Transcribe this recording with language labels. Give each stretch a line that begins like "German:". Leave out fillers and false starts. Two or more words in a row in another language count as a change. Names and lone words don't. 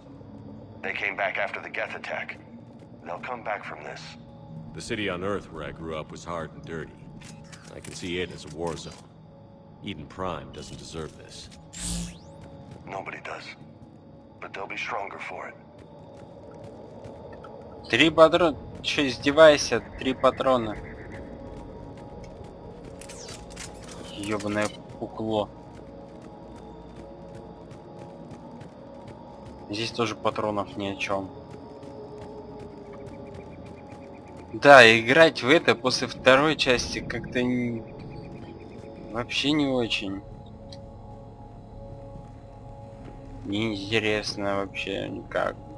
English: They came back after the Geth attack. They'll come back from this. The city on Earth where I grew up was hard and dirty. I can see it as a war zone. Eden Prime doesn't deserve this. Nobody does. But they'll be stronger for it.
Russian: 3 патрона. Че, издевайся? 3 патрона. Ёбаное пукло. Здесь тоже патронов ни о чем. Да, играть в это после второй части как-то вообще не очень. Неинтересно вообще никак.